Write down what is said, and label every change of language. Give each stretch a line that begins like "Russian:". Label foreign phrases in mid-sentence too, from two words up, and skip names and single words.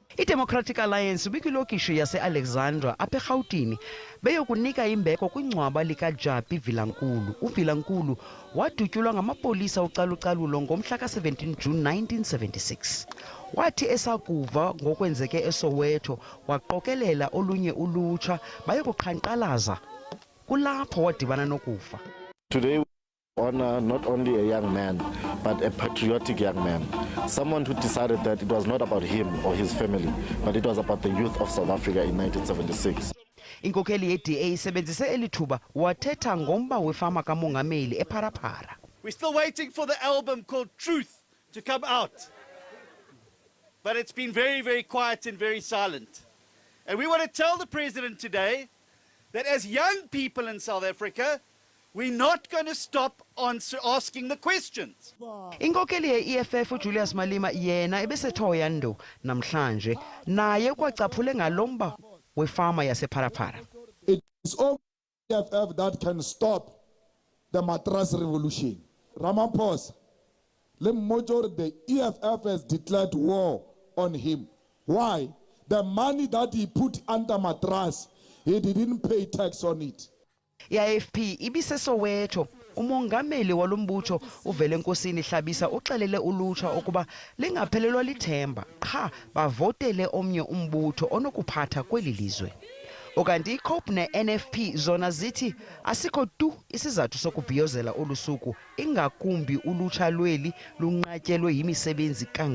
Xhosa: iDemocratic Alliance bikwilokishi yase-Alexandra apha eRhawutini beyokunika imbeko kwingcwaba likaJapi Vilankulu. uVilankulu wadutyulwa ngamapolisa ucalucalulo ngomhla ka-17 June 1976. Wathi esakuva ngokwenzeke eSoweto waqokelela olunye ulutsha bayokuqhankqalaza. Kulapho wadibana nokufa.
English: Today we honor not only a young man, but a patriotic young man. Someone who decided that it was not about him or his family, but it was about the youth of South Africa in 1976.
Xhosa: Inkokheli yeDA isebenzise elithuba wathetha ngomba wefama kaMongameli ePhala-Phala.
English: We're still waiting for the album called Truth to come out. But it's been very, very quiet and very silent. And we want to tell the president today that as young people in South Africa, we're not going to stop asking the questions.
Xhosa: Inkokheli ye-EFF uJulius Malema yena ebesethoya ndo namhlanje naye kwacaphule ngalomba wefama yasePhala-Phala.
English: It is only EFF that can stop the mattress revolution. Ramaphosa, the majority, the EFF has declared war on him. Why? The money that he put under mattress, he didn't pay tax on it.
Xhosa: I-AFP ibiseSoweto. uMongameli walombutho uvele enkosini hlabisa uxelele ulutsha ukuba lingaphelelwa lithemba qha bavotele omnye umbutho onokuphatha kweli lizwe. Okanti iCOPE ne-NFP zona zithi asikho tu isizathu sokubhiyozela olusuku ingakumbi ulutsha lweli lunqatyelwe yimisebenzi kangaka.